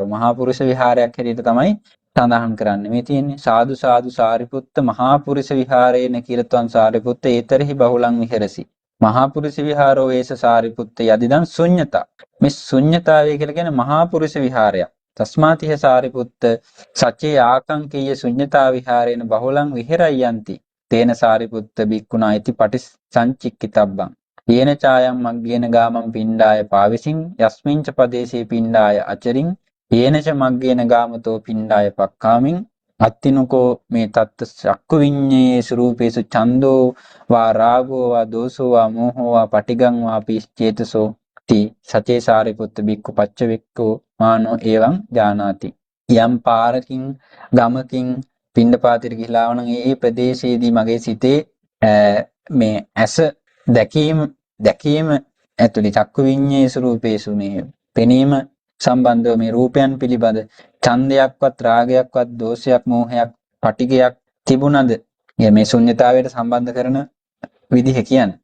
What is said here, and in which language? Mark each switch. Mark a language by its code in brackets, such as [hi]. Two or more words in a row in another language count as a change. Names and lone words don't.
[si] මහා පුරිස විහාරයක් හැටියට තමයි සඳහන් කරන්නේ. මේ තියෙන්නේ [pi] සාදු සාදු සාරිපුත්ත මහා පුරිස විහාරේන කිරත්වං සාරිපුත්ත ඒතරහි බහුලං විහෙරසි. මහා පුරිස විහාරෝ වේස සාරිපුත්ත යදිදං ශුඤ්ඤතා. [si] මේ ශුඤ්ඤතාවය කියලා කියන්නේ මහා පුරිස විහාරයක්. [pi] තස්මාතිහ සාරිපුත්ත සච්චේ ආකංකීය ශුඤ්ඤතා විහාරේන බහුලං විහෙරයන්ති. තේන සාරිපුත්ත බික්කුණා ඉති පටිසංචික්කිතබ්බං. යේන ඡායම් මග්ගේන ගාමං පිණ්ඩාය පාවිසින් යස්මින්ච පදේශේ පිණ්ඩාය අචරින් යේනච මග්ගේන ගාමතෝ පිණ්ඩාය පක්ඛාමින් අත්තිනකෝ මේ තත්ත චක්කු විඤ්ඤේ ස්වරූපේසු ඡන්தோ වා රාගෝ වා දෝසෝ වා මෝහෝ වා පටිගං වා පිච්ඡේතසෝ ති සචේ සාරිපුත්ත බික්ඛු පච්චවෙක්කෝ මානෝ එවං ජානාති. [si] යම් පාරකින් ගමකින් පිණ්ඩපාතයට ගිහිලා වුණා නම් ඒ ප්‍රදේශයේදී මගේ සිතේ මේ ඇස දැකීම ඇතුළේ [pi] චක්කු විඤ්ඤේ ස්වරූපේසු [si] මේ පෙනීම සම්බන්ධව මේ රූපයන් පිළිබඳ ඡන්දයක්වත් රාගයක්වත් දෝෂයක් මෝහයක් පටිගයක් තිබුණද මේ ශුන්්‍යතාවයට සම්බන්ධ කරන විදිහ කියන්නේ.